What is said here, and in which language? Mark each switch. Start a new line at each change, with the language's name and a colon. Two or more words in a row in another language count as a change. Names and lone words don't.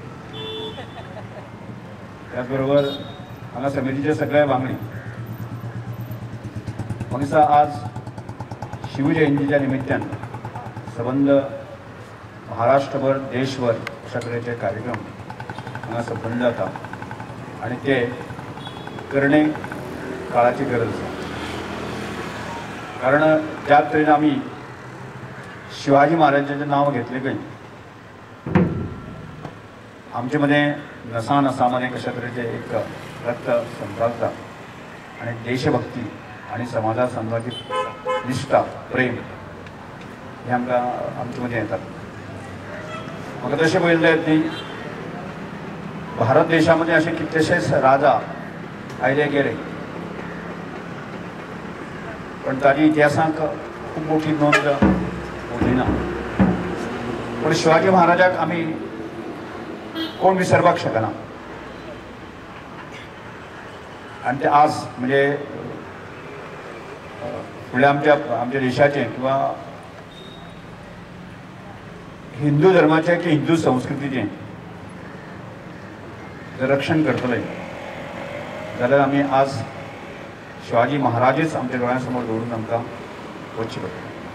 Konkani: त्याचबरोबर हांगा समितीचे सगळे वांगडी दिसा आज शिवजयंतीच्या निमित्तान संबंध महाराष्ट्रभर देशभर अशा तरेचे कार्यक्रम हांगा संपन्न जाता आणि ते करणे काळाची गरज आसा। कारण ज्या तरेन आमी शिवाजी महाराजांचें नांव घेतले खंय आमचे मध्ये नसा नसामध्ये कशा तरेचे एक रक्त संचालता आणि देशभक्ती आणि समाजा संबंधित निष्ठा प्रेम हे आमच्या मध्ये येतात। म्हाका तशें पळयलें ती भारत देशामध्ये असे कितलेशेच राजा आयले गेले पण ताची इतिहासाक खूब मोठी नोंद उरली ना. पण शिवाजी महाराजाक आमी कोण विसरपाक शकना आणि ते आज म्हणजे फुडल्या आमच्या देशाचे किंवा हिंदू धर्माचे की हिंदू संस्कृतीचे जर रक्षण करतले जाल्यार आमी आज शिवाजी महाराजच आमच्या दोळ्यांसमोर दवरून आमकां वचचें पडटलें.